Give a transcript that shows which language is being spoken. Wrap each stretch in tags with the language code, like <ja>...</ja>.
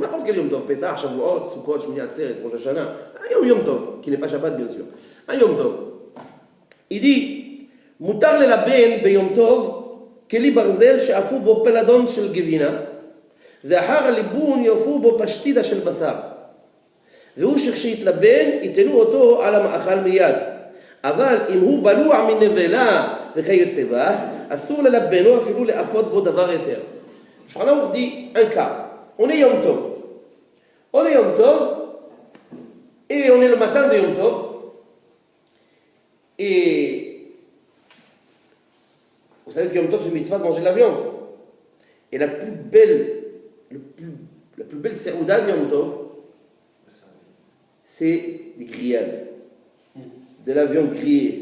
<fr>N'importe quel Yom Tov, Pessah, Shavuot, Sukkot, Shmini Atzer, Rosh Hashanah. Un Yom Tov, qui n'est pas Shabbat bien sûr. Un Yom Tov. Il dit,</fr> <he>Mutar le laben be Yom Tov, keli barzel she'afu bo peladon shel gevina, ואחר הליבון יאפו בו פשטידה של בשר. והוא שכשיתלבן, ייתנו אותו על המאכל מיד. אבל אם הוא בלוע מנבלה וכיוצא בה, אסור ללבנו אפילו לאפות בו דבר יותר.</he> <fr>Shulchan Aruch dit un cas. On est Yom Tov. On est Yom Tov, et on est le matin de Yom Tov. Et vous savez que Yom Tov, c'est une mitzvah de manger de la viande. Et la plus belle serouda de Yom Tov, c'est des grillades. De la viande grillée.</fr>